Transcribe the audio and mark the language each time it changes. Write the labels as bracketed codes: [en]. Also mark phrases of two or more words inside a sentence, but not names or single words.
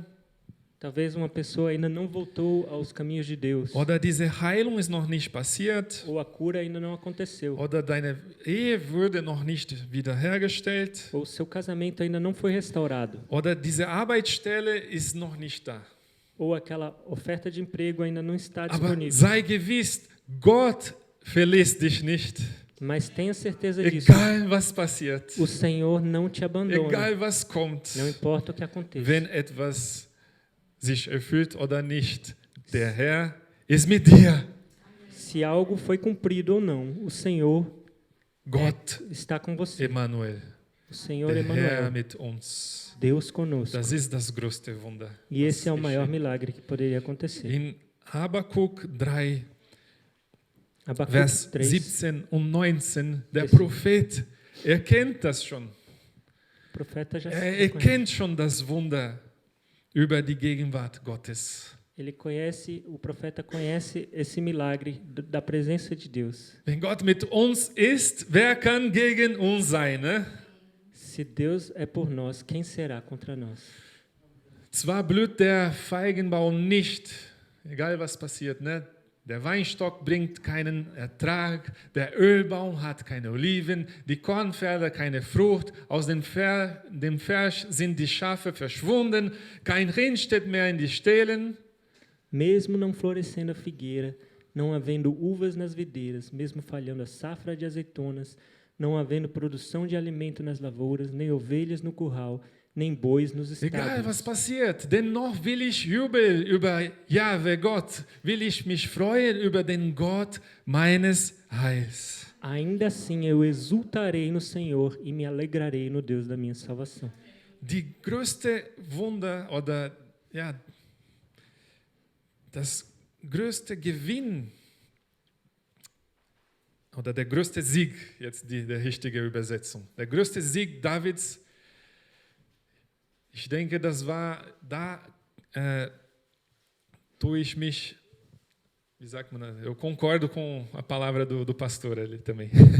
[pt] Talvez uma pessoa ainda não voltou aos caminhos de Deus. [de] Oder diese Heilung ist noch nicht passiert. [pt] Ou a cura ainda não aconteceu. [de] Oder deine Ehe wurde noch nicht wiederhergestellt. [pt] Ou seu casamento ainda não foi restaurado. [de] Oder diese Arbeitsstelle ist noch nicht da. [pt] Ou aquela oferta de emprego ainda não está [de] Aber [pt] disponível. [de] sei gewiss, Gott verlässt dich nicht. [pt] Mas tenha certeza disso. [de] Egal was passiert. [pt] O Senhor não te abandona. [de] Egal was kommt. [pt] Não importa o que aconteça. [de] Wenn etwas sich erfüllt oder nicht, der Herr ist mit dir. [pt] Se algo foi cumprido ou não, o Senhor [de] Gott, [pt] está com você. Emmanuel, O Senhor [de] der Herr Emmanuel, mit uns. [pt] Deus conosco. [de] Das ist das größte Wunder. [pt] E esse é o [de] was [pt] maior [de] geschieht. [pt] milagre que poderia acontecer. [de] In Habakuk 3, [pt] Abacuque [de] Vers 3, 17 und 19, der Yes. Prophet erkennt das schon. [pt] o profeta já [de] Er [pt] conhece. [de] erkennt schon das Wunder über die Gegenwart Gottes. [pt] Ele conhece, o profeta conhece esse milagre da presença de Deus. [de] Wenn Gott mit uns ist, wer kann gegen uns sein? Ne? [pt] Se Deus é por nós, quem será contra nós? [de] Zwar blüht der Feigenbaum nicht, egal was passiert, ne? Der Weinstock bringt keinen Ertrag, der Ölbaum hat keine Oliven, die Kornfelder keine Frucht, aus dem Feld sind die Schafe verschwunden, kein Rind steht mehr in die Ställen. [pt] Mesmo não florescendo a figueira, não havendo uvas nas videiras, mesmo falhando a safra de azeitonas, não havendo produção de alimento nas lavouras, nem ovelhas no curral, nem bois nos [de] Egal [pt] estábulos. [de] was passiert, dennoch will ich jubeln über Jahwe Gott, will ich mich freuen über den Gott meines Heils. [pt] Ainda assim eu exultarei no Senhor e me alegrarei no Deus da minha salvação. [de] Die größte Wunder oder ja, das größte Gewinn oder der größte Sieg, jetzt die richtige Übersetzung, der größte Sieg Davids, ich denke, das war, da tue ich mich, wie sagt man, [pt] eu concordo com a palavra do pastor ali também.